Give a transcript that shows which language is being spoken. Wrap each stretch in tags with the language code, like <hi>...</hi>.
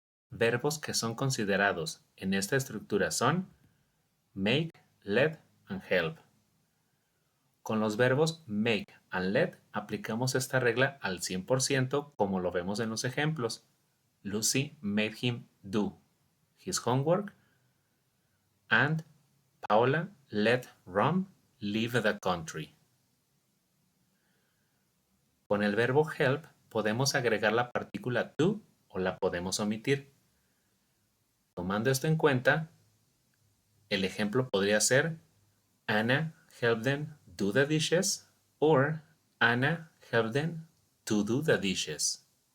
<es>Verbos que son considerados en esta estructura son make, let and help. Con los verbos make and let aplicamos esta regla al 100% como lo vemos en los ejemplos.</es> <en>Lucy made him do his homework and Paula let Ron leave the country.</en> <es>Con el verbo help podemos agregar la partícula to o la podemos omitir. Tomando esto en cuenta, el ejemplo podría ser</es> <en>Anna helped them do the dishes or Anna helped them to do the dishes.</en>